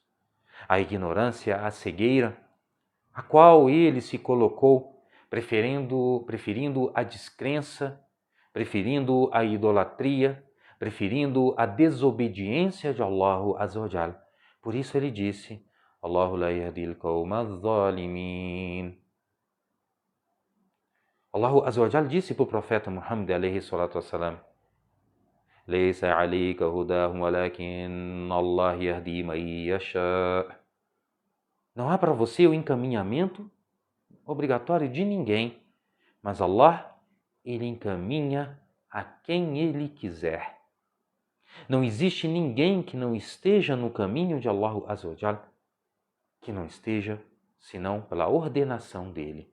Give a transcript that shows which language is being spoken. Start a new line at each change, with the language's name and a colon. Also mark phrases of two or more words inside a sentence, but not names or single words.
Portuguese: A ignorância, a cegueira, a qual ele se colocou, preferindo a descrença, preferindo a idolatria, preferindo a desobediência de Allah
Arabic: عز وجل.
Portuguese: Por isso ele disse,
Arabic: الله لا يهدي القوم الظالمين.
Portuguese: Allah
Arabic: عز وجل
Portuguese: disse para o profeta Muhammad
Arabic: عليه الصلاة والسلام, ليس عليك هداهم ولكن الله يهدي من يشاء.
Portuguese: Não há para você o encaminhamento obrigatório de ninguém, mas Allah, Ele encaminha a quem Ele quiser. Não existe ninguém que não esteja no caminho de Allah
Arabic: عز وجل,
Portuguese: que não esteja senão pela ordenação dEle.